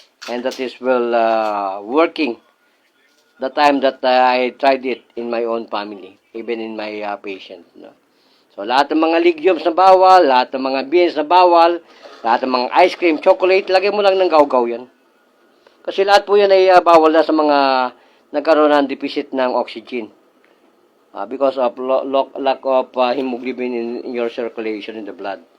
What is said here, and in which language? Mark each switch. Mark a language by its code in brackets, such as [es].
[en] And that is working the time that I tried it in my own family, even in my patient, no? [tl] So, lahat ng mga legumes na bawal, lahat ng mga beans na bawal, lahat ng mga ice cream, chocolate, lagay mo lang ng gawgaw yan. Kasi lahat po yan ay bawal na sa mga nagkaroon ng deficit ng oxygen. [en] Because of lack of hemoglobin in your circulation in the blood.